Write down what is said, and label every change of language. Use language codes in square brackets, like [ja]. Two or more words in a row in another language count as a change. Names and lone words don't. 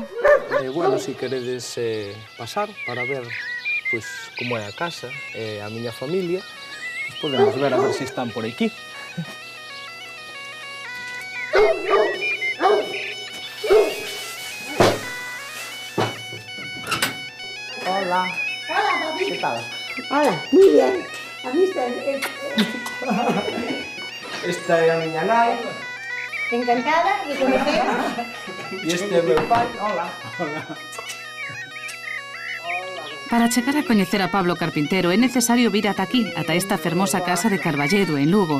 [gl] Bueno, se queredes pasar para ver pois como é a casa e a miña familia, podemos ver a ver se están por aquí. [es] Hola. Hola, papi. ¿Qué tal? Hola, muy bien. ¿Has visto? [gl] Esta é a miña nai. [es] Encantada de conoceros. [gl] E este é meu pai. Hola. Hola. Para chegar a coñecer a Pablo Carpintero é necesario vir ata aquí, ata esta fermosa casa de Carballedo, en Lugo.